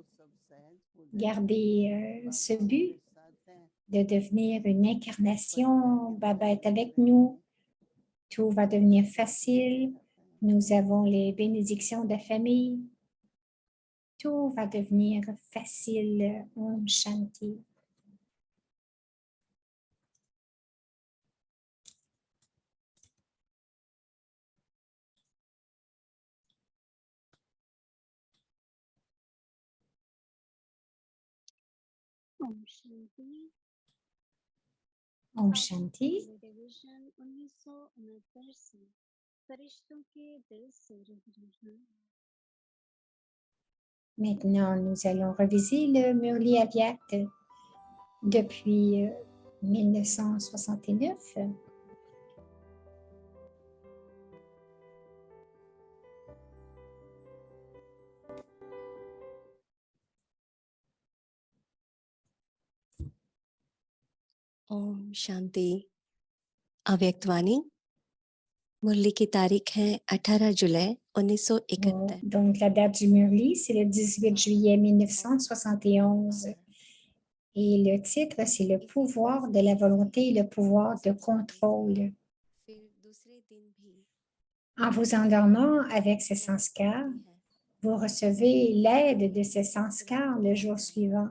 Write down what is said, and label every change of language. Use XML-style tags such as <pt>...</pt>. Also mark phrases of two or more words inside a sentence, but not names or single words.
<fr>Gardez ce but de devenir une incarnation. Baba est avec nous. Tout va devenir facile. Nous avons les bénédictions de famille. Tout va devenir facile.</fr> <hi>ओम शांति. ओम शांति. ओम शांति. Revision 1969 से फरिश्तों के दिल से रह रहा.</hi> <fr>Maintenant, nous allons reviser le Murli Aviat depuis 1969.</fr> <hi>ओम शांति। अव्यक्तवाणी मुरली की तारीख है 18 जुलाई 1971।</hi> <fr>Donc, la date du Murli, c'est le 18 juillet 1971. Et le titre, c'est le pouvoir de la volonté et le pouvoir de contrôle. En vous endormant avec ces sanskars, vous recevez l'aide de ces sanskars le jour suivant.</fr>